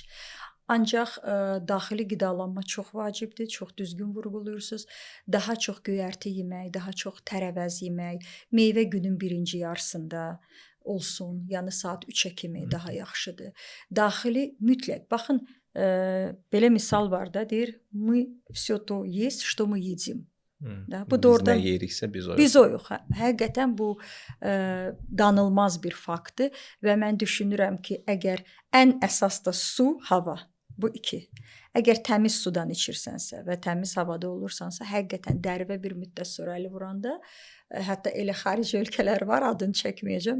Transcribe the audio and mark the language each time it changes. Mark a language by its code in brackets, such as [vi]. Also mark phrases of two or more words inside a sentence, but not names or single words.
[az] Ancaq daxili qidalanma çox vacibdir, çox düzgün vurğuluyursunuz. Daha çox göyərti yemək, daha çox tərəvəz yemək, meyvə günün birinci yarısında olsun, yəni saat 3-ə kimi daha yaxşıdır. Daxili mütləq, baxın, belə misal var da, deyir, [ru] мы всё то есть, что мы едим. [az] Bu doğrudan biz nə yeyiriksə biz oyuq. Biz oyuq. Həqiqətən bu danılmaz bir faktdır və mən düşünürəm ki, əgər ən əsas da su, hava, bu iki. Əgər təmiz sudan içirsənsə və təmiz havada olursansa, həqiqətən dərivə bir müddət sonra əli vuranda, hətta elə xarici ölkələr var, adını çəkməyəcəm.